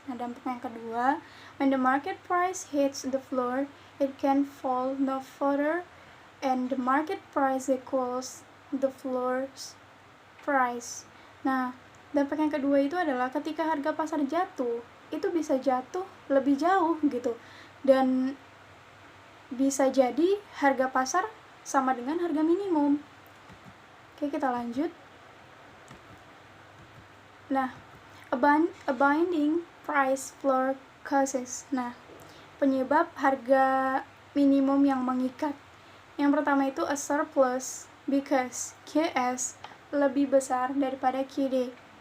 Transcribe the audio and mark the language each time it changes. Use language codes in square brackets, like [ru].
[id] Nah, dampak yang kedua, [en] when the market price hits the floor, it can fall no further, and the market price equals the floor's price. [id] Nah, dampak yang kedua itu adalah ketika harga pasar jatuh, itu bisa jatuh lebih jauh gitu, dan bisa jadi harga pasar sama dengan harga minimum. Oke, kita lanjut. [en] Nah, a binding price floor causes. [id] Nah, penyebab harga minimum yang mengikat. Yang pertama itu [en] a surplus because [id] QS lebih besar daripada QD.